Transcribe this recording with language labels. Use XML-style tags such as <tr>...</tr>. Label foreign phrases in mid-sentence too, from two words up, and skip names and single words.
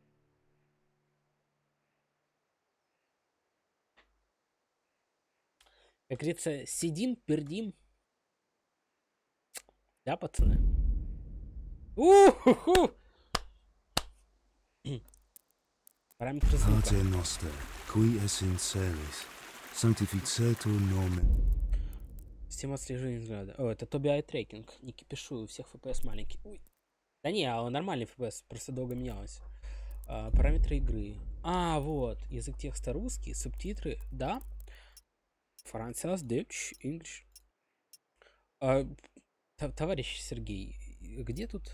<ru>Как говорится, сидим, пердим. Да, пацаны? У-ху-ху! Параметры звука.</ru> <la>Pater noster, qui es in celis, sanctificetur nomen.</la> <ru>Система отслеживания взгляда. О, это Тоби Ай трекинг. Не кипишу, у всех FPS маленький. Ой. Да не, нормальный FPS, просто долго менялось. Параметры игры. Вот. Язык текста русский, субтитры, да. Француз, Deutsch, English. Товарищ Сергей, где тут?</ru>